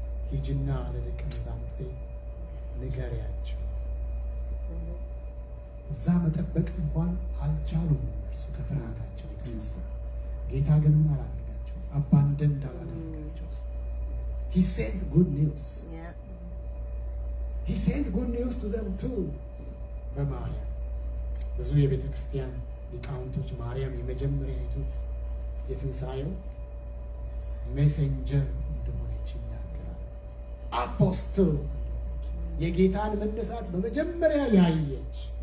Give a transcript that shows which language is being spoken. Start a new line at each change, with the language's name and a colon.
Amharic: ሂጂና ለደቀ መዛሙርቴ ንገሪያቸው። እዛ መጠበቅ እንኳን አልቻሉም እነርሱ ከፍርሃታቸው የተነሳ። ጌታ ግን ምን አላደረጋቸው? አባንደን እንዳላደረጋቸው
English: He sent good news. He sent good news to them too.
Amharic: በማርያም ብዙ የቤተ ክርስቲያን ሊቃውንቶች ማርያም የመጀመሪያይቱ የትንሣኤው ሜሴንጀር እንደሆነች ይናገራል። አፖስትል የጌታን መነሳት በመጀመሪያ ያየች።